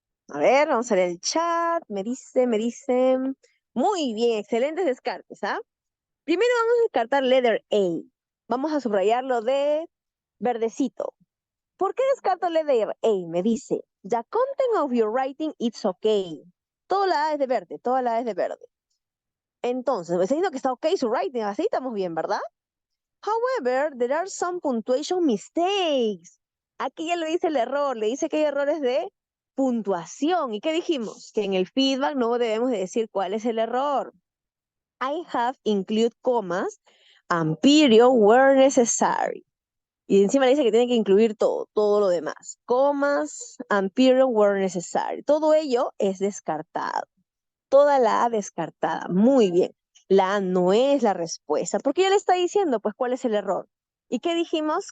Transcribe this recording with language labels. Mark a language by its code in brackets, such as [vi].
[es] A ver, vamos a ver el chat. Me dicen. Muy bien, excelentes descartes, ¿ah? Primero vamos a descartar letter A. Vamos a subrayarlo de verdecito. ¿Por qué descarto letter A? [en] Me dice, the content of your writing is okay. [es] Toda la A es de verde, toda la A es de verde. Entonces, me está diciendo que está ok su writing, así estamos bien, ¿verdad? [en] However, there are some punctuation mistakes. [es] Aquí ya le dice el error, le dice que hay errores de puntuación. ¿Y qué dijimos? Que en el feedback no debemos de decir cuál es el error. [en] I have include comas and period where necessary. [es] Y encima le dice que tiene que incluir todo lo demás. [en] Comas and period where necessary. [es] Todo ello es descartado. Toda la A descartada. Muy bien. La A no es la respuesta. Porque ya le está diciendo, pues, cuál es el error. ¿Y qué dijimos?